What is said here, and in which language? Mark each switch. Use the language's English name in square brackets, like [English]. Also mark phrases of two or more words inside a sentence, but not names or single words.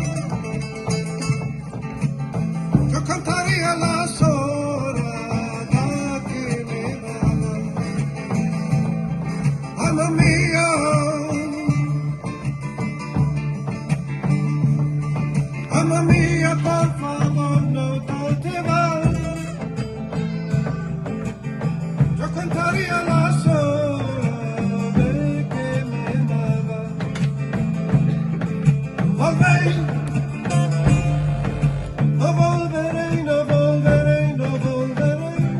[Spanish] Yo cantaría las horas que me daban. [Italian] Mamma mia, mamma mia, [Spanish] por favor, no te vas. Yo cantaría las horas que me daban. Volveré, no volveré, no volveré, no volveré.